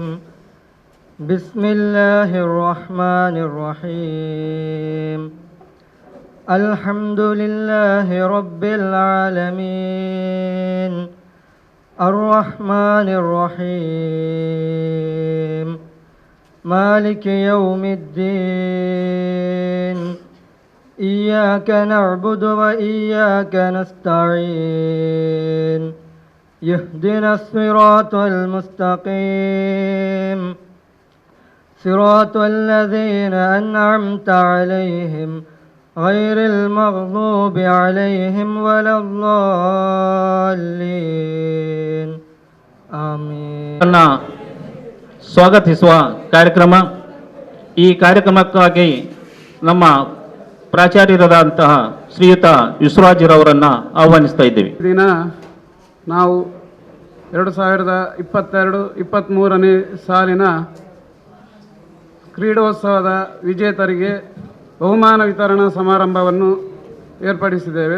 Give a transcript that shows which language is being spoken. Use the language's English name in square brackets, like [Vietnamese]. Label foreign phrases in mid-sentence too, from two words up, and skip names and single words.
[Arabic] بسم الله الرحمن الرحيم. الحمد لله رب العالمين. الرحمن الرحيم. مالك يوم الدين. إياك نعبد وإياك نستعين. يهدنا الصراط المستقيم صراط الذين أنعمت عليهم غير المغضوب عليهم ولا الضالين. آمين. [Kannada] ಸ್ವಾಗತಿಸುವ ಕಾರ್ಯಕ್ರಮ. ಈ ಕಾರ್ಯಕ್ರಮಕ್ಕಾಗಿ ನಮ್ಮ ಪ್ರಾಚಾರ್ಯರಾದಂತಹ ಶ್ರೀಯುತ ವಿಶ್ವರಾಜ್ರವರನ್ನು ಆಹ್ವಾನಿಸ್ತಾ ಇದ್ದೇವೆ. ದಿನ ನಾವು 2022-23ನೇ ಸಾಲಿನ ಕ್ರೀಡೋತ್ಸವದ ವಿಜೇತರಿಗೆ ಬಹುಮಾನ ವಿತರಣಾ ಸಮಾರಂಭವನ್ನು ಏರ್ಪಡಿಸಿದ್ದೇವೆ.